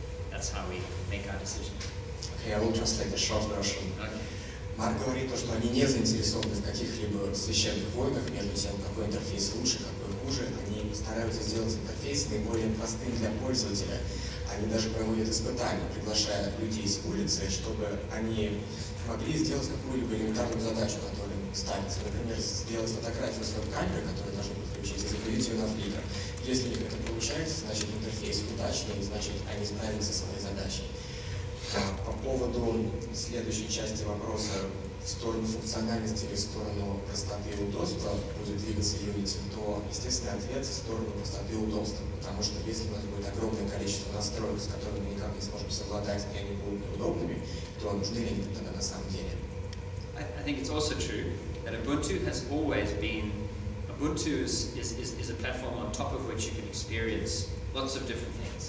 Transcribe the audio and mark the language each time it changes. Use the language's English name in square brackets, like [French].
[English] that's how we make our decision. Okay, I will translate the short version. Okay. [Russian] Марк говорит, что они не заинтересованы в каких-либо священных войнах между тем, какой интерфейс лучше, какой хуже. Они стараются сделать интерфейс наиболее простым для пользователя. Они даже проводят испытания, приглашая людей с улицы, чтобы они могли сделать какую-либо элементарную задачу, которая им ставится. Например, сделать фотографию с веб-камеры, которая должна подключиться, и загрузить ее на Flickr. Если у них это получается, значит интерфейс удачный, значит они справились со своей задачей. По поводу следующей части вопроса в сторону функциональности или в сторону простоты и удобства будет двигаться Unity, то естественный ответ в сторону простоты и удобства. Потому что если у нас будет огромное количество настроек, с которыми мы никак не сможем совладать, и они будут неудобными, то нужны ли они тогда на самом деле? [English] I think it's also true that Ubuntu has always been, Ubuntu is a platform on top of which you can experience lots of different things.